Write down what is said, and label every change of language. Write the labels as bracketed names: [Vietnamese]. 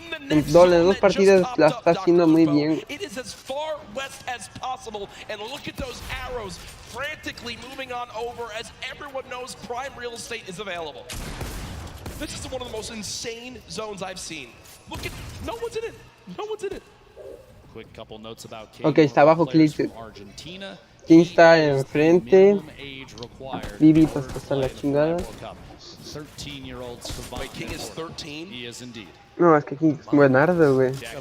[Spanish] En las 2 partidas la está haciendo muy bien. [English] It is as far west as possible, and look at those arrows frantically moving on over as everyone knows prime real estate is available. This is one of the most insane zones I've seen. Look at, no one's in it. No one's in it. Quick couple notes about King. [Spanish] Ok, está abajo Clint. King está enfrente. Vivi pues está la chingada. [English] Wait, King is 13? He is indeed. [Spanish] No, es que King es buenardo, güey.